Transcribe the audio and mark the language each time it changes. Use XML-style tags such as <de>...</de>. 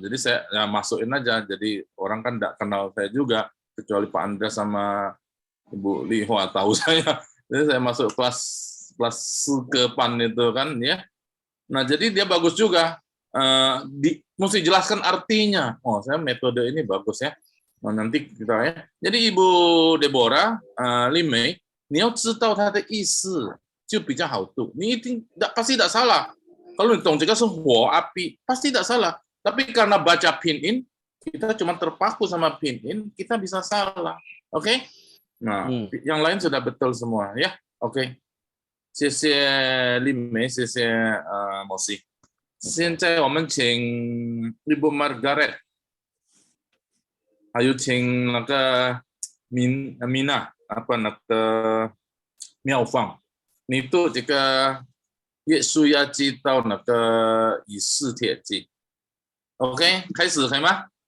<id>Jadi saya masukin aja. Jadi orang kan enggak kenal saya juga kecuali Pak Andreas sama Ibu Lihwa tahu saya. Jadi saya masuk kelas kepan itu kan ya. Nah, jadi dia bagus juga. Mesti jelaskan artinya. Oh, saya metode ini bagus ya. Nah, nanti kita ya. Jadi</id> <zh>Ibu Deborah, Limei, 你要知道它的意思就比较好读。你一定</zh> <id>pasti tidak salah. Kalau</id> <zh>你懂这个是火</zh> <id>api, pasti tidak salah. Tapi karena baca pin-in, kita cuma terpaku sama pin-in, kita bisa salah. Oke? Nah, yang lain sudah betul semua ya. Oke.</id> <zh>谢谢丽梅，谢谢Mosi. 现在我们请Ibu Margaret， 还有请那个Mina， 那个妙方，你读这个约书亚记到那个以斯帖记 ，OK， 开始可以吗？</zh>